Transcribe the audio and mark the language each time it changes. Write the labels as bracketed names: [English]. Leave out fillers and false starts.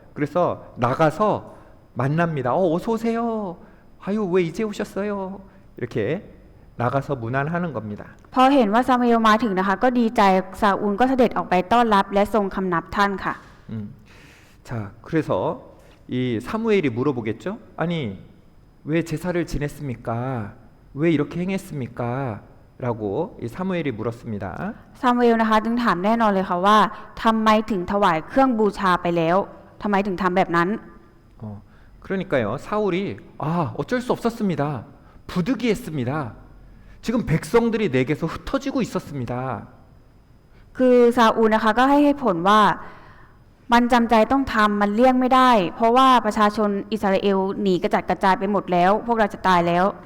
[Korean] 그래서 나가서 만납니다. 어서 오세요. 아유, 왜 이제 오셨어요? 이렇게 나가서 문안하는 겁니다. [Thai] พอเห็นว่าซามูเอลมาถึงนะคะก็ดีใจซาอูลก็เสด็จออกไปต้อนรับและทรงคำนับท่านค่ะ [Korean] 자, 그래서 이 사무엘이 물어보겠죠? 아니, 왜 제사를 지냈습니까? 왜 이렇게 행했습니까? 라고 이 사무엘이 물었습니다. [Thai] ซามูเอลนะคะจึงถามแน่นอนเลยค่ะว่าทำไมถึงถวายเครื่องบูชาไปแล้วทำไมถึงทำแบบนั้น [Korean] 그러니까요, 사울이 어쩔 수 없었습니다. 부득이했습니다. 지금 백성들이 내게서 흩어지고 있었습니다. [Thai] คือซาอูลนะคะก็ให้เหตุผลว่ามันจำใจต้องทำมันเลี่ยงไม่ได้ เพราะว่าประชาชนอิสราเอลหนีกระจัดกระจายไปหมดแล้วพวกเราจะตายแล้ว